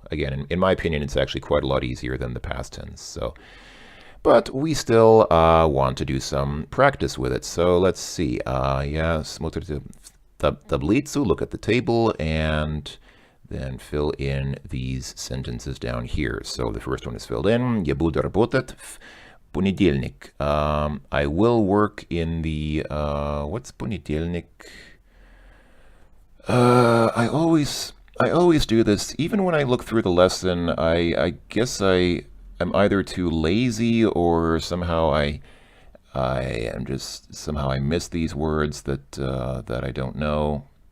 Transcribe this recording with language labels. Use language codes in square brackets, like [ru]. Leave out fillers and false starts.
[en] Again, in my opinion, it's actually quite a lot easier than the past tense. So, but we still want to do some practice with it. So let's see. [ru] Я смотрите таблицу, [en] look at the table, and then fill in these sentences down here. So the first one is filled in. [ru] Я буду работать в понедельник. [en] I will work in the, what's понедельник? I always do this. Even when I look through the lesson, I guess I'm either too lazy or somehow I am just, somehow I miss these words that I don't know.